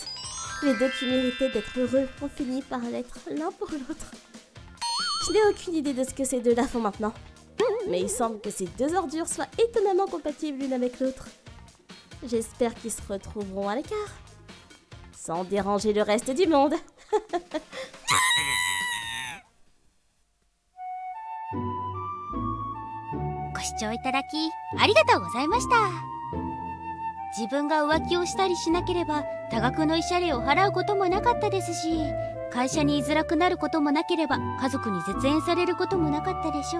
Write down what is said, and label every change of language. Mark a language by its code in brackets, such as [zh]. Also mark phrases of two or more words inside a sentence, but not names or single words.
[fr] Les deux qui méritaient d'être heureux ont fini par l'être l'un pour l'autre. Je n'ai aucune idée de ce que ces deux-là font maintenant. Mais il semble que ces deux ordures soient étonnamment compatibles l'une avec l'autre. J'espère qu'ils se retrouveront à l'écart. Sans déranger le reste du monde. [ja] ご視聴いただきありがとうございました。自分が浮気をしたりしなければ多額の慰謝料を払うこともなかったですし、会社に居づらくなることもなければ家族に絶縁されることもなかったでしょう。